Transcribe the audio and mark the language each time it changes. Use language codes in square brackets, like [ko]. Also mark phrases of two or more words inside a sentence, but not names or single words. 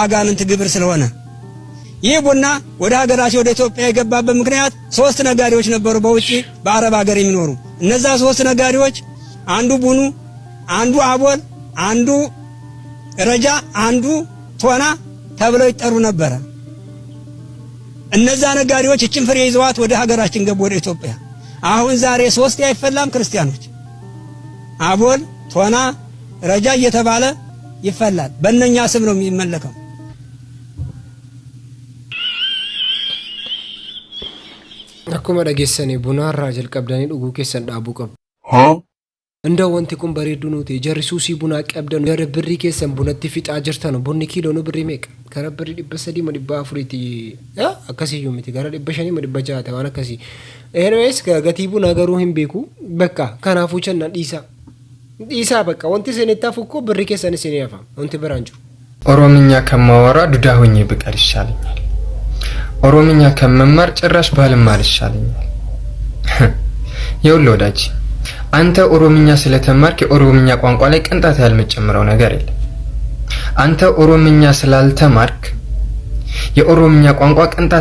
[am] የአጋንንት ግብር ስለሆነ ይህ ቡና ወደ ሀገራችን ወደ ኢትዮጵያ የገባበት ምክንያት 3 ነጋዴዎች ነበሩ በውጪ በአረብ ሀገር የሚኖሩ። እነዛ 3 ነጋዴዎች አንዱ ቡኑ፣ አንዱ አቦል፣ አንዱ ረጃ፣ አንዱ ቶና ተብለው ይጠሩ ነበር። እነዛ ነጋዴዎች እችን ፍሬ ይዘዋት ወደ ሀገራችን ገቡ ወደ ኢትዮጵያ። አሁን ዛሬ 3 አይፈላም ክርስቲያኖች፣ አቦል፣ ቶና፣ ረጃ እየተባለ ይፈላል። በእነኛ ስም ነው የሚመለከው። [om] akkuma dhageessanii bunaarraa jalqabdanii dhuguu keessan dhaabuu qabu. Inda wanti kun bareedu nuti jarri suusii bunaa qabdan gara birrii keessan bunatti fixaa jirtan bunni kiiloo nu birrii meeqa? Gara birrii 300-400 akkasiyyuu miti gara 500-600 waan akkasii. Anyways gatii bunaa garuu hin beeku bakka kanaafuu channa dhiisaa bakka wanti isinitti hafu እኮ birrii keessan isinii hafa wanti biraan jiru. [am] ኦሮምኛ ከማወራ ዱዳ ሆኜ ብቀር ይሻለኛል። ኦሮምኛ ከመማር ጭራሽ ባልማር ይሻለኛል። ይኸውልህ ወዳጅ አንተ ኦሮምኛ ስለተማርክ የኦሮምኛ ቋንቋ ላይ ቅንጣት ያህል የምትጨምረው ነገር የለም። አንተ ኦሮምኛ ስላልተማርክ የኦሮምኛ ቋንቋ ቅንጣት